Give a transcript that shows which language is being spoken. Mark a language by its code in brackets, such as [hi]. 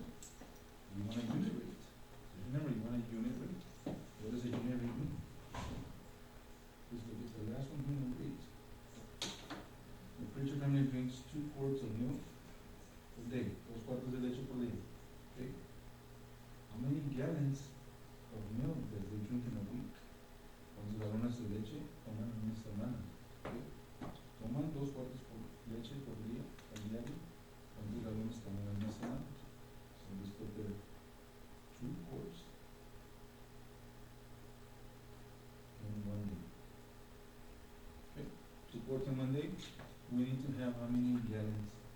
[en] You want a unit rate. So remember, you want a unit rate. What does a unit rate mean? Just look at the last one, unit rate. The preacher family drinks 2 quarts of milk per day, 2 [es] cuartos de leche [en] per day. Okay? How many gallons of milk does they drink in a week? [es] ¿Cuántos galones de leche toman en una semana? Okay? Toman 2 cuartos de leche por día, al diario. ¿Cuántos galones toman en una semana? [en] So let's put there 2 quarts in 1 day. Okay? 2 quarts in 1 day. We need to have how many gallons?